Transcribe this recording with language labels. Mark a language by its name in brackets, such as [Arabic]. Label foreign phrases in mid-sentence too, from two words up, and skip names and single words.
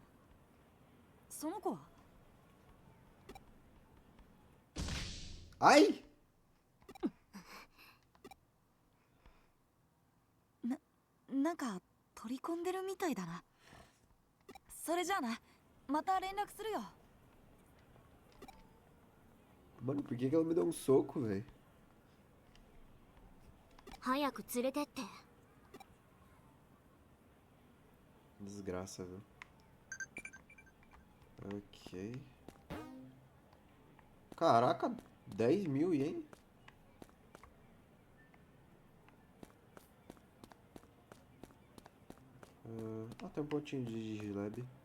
[Japanese] その子は [Portuguese] Ai! [Japanese] なんか取り込んでるみたいだな。それじゃあな、また連絡するよ。 [Portuguese] Mano, por que ela me deu um soco, velho? [Japanese] 早く連れてって。 [Portuguese] Desgraça, viu? Ok. Caraca, 10 mil ien? Tem um pontinho de Digilab.